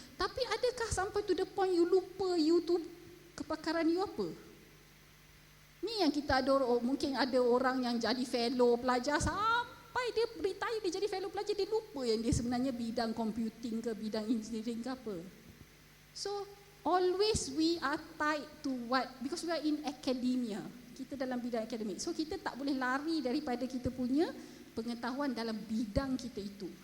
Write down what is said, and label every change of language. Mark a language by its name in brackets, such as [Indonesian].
[Malay] Tapi adakah sampai [English] to the point you [Malay] lupa you tu kepakaran you apa? Ni yang kita ada, mungkin ada orang yang jadi fellow pelajar sampai dia retire, dia jadi fellow pelajar, dia lupa yang dia sebenarnya bidang computing ke bidang engineering ke apa. [English] So always we are tied to what, because we are in academia. [Malay] Kita dalam bidang akademik. So kita tak boleh lari daripada kita punya pengetahuan dalam bidang kita itu.